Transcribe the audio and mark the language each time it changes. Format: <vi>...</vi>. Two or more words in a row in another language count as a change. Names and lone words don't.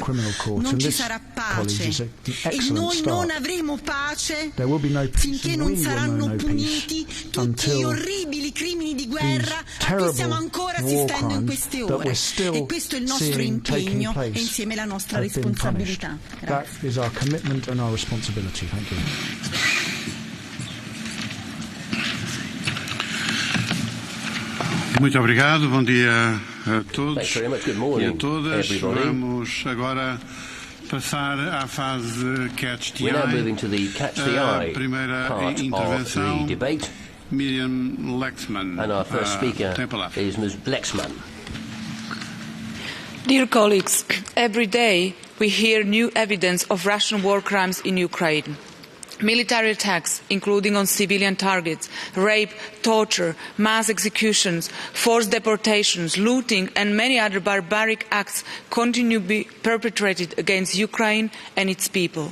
<it>Non ci sarà pace e noi non avremo pace finché non saranno puniti tutti gli orribili crimini di guerra a cui stiamo ancora assistendo in queste ore. E questo è il nostro impegno e insieme la nostra responsabilità.</it> <pt>Muito obrigado, bom dia a todos e a todas. Vamos agora passar à fase</pt> <en>Catch the Eye.</en> <pt>A primeira intervenção, Miriam Lexman.</pt> <en>And our first speaker is Ms. Lexman. Dear colleagues, every day we hear new evidence of Russian war crimes in Ukraine. Military attacks, including on civilian targets, rape, torture, mass executions, forced deportations, looting and many other barbaric acts continue to be perpetrated against Ukraine and its people.</en>